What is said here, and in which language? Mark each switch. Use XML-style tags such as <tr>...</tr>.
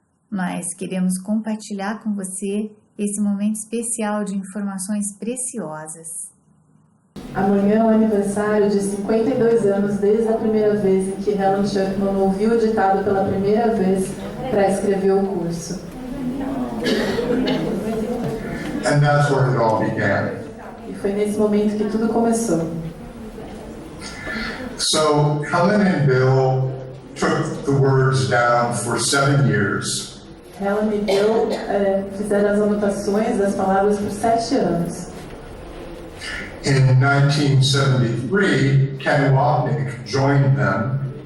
<pt>Nós queremos compartilhar com você esse momento especial de informações preciosas. Amanhã é o aniversário de 52 anos desde a primeira vez em que Helen Schuckman ouviu o ditado pela primeira vez para escrever o curso.</pt> <en>And that's where it all began.</en> <pt>E foi nesse momento que tudo começou.</pt> <en>So Helen and Bill took the words down for 7 years.</en> <pt>Helen e Bill fizeram as anotações das palavras por 7 anos.</pt> <en>In 1973, Ken Wapnick joined them.</en>